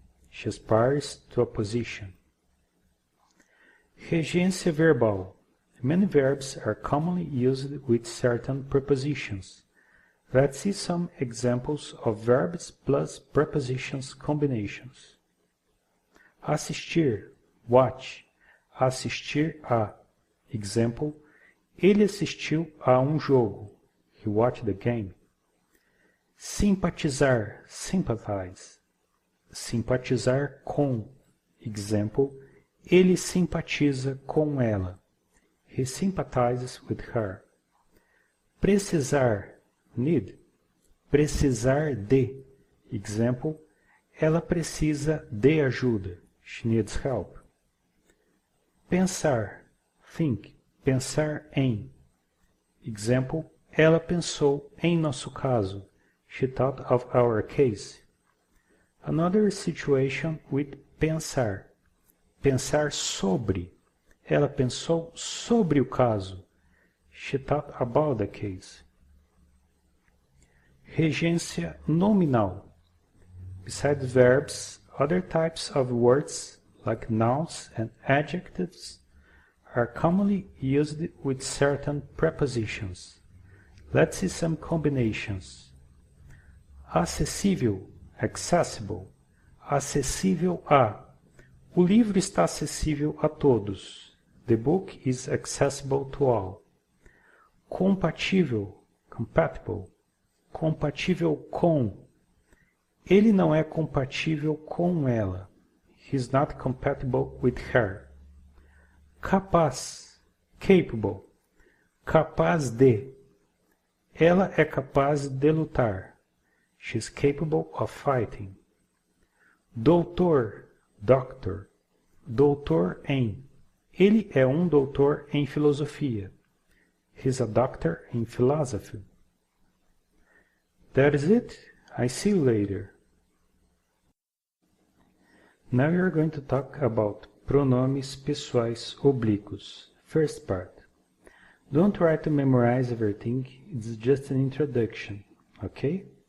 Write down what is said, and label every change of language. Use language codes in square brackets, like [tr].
[en] She aspires to a position. Regência verbal. Many verbs are commonly used with certain prepositions. Let's see some examples of verbs plus prepositions combinations. [pt] Assistir, watch. Assistir a. Example, ele assistiu a um jogo. [en] He watched the game. Simpatizar, sympathize. [pt] Simpatizar com. Example, ele simpatiza com ela. [en] He sympathizes with her. [pt] Precisar, need. Precisar de. Example, ela precisa de ajuda. [en] She needs help. [pt] Pensar, think. Pensar em. Example, ela pensou em nosso caso. [en] She thought of our case. Another situation with pensar. [pt] Pensar sobre. Ela pensou sobre o caso. [en] She thought about the case. Regência nominal. Besides verbs, other types of words, like nouns and adjectives, are commonly used with certain prepositions. Let's see some combinations. [pt] Acessível, accessible. Acessível a. O livro está acessível a todos. [en] The book is accessible to all. [pt] Compatível, compatible. Compatível com. Ele não é compatível com ela. [en] He is not compatible with her. Capaz, capable. [pt] Capaz de. Ela é capaz de lutar. [en] She is capable of fighting. [pt] Doutor, doctor. Doutor em. Ele é um doutor em filosofia. [en] He is a doctor in philosophy. That is it. I see you later. Now we are going to talk about pronomes pessoais oblíquos. First part. Don't try to memorize everything, it's just an introduction, okay?